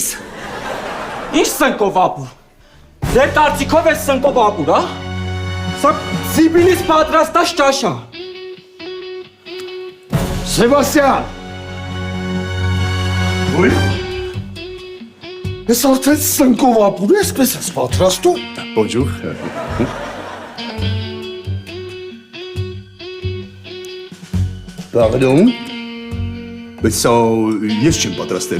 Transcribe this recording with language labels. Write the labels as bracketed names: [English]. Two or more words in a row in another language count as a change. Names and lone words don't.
[Armenian] Ինչ սնկով ապուր։ Ձեր կարծիքով է սնկով ապուր, հա։ Սա Սիբիլից պատրաստած ճաշա։ Սեբաստիան։ Ոյ։ Ես արդեն սնկով ապուր այսպես ես պատրաստում։ [French] Bonjour. Pardon. Mais ça, [Armenian] ես չեմ պատրաստել։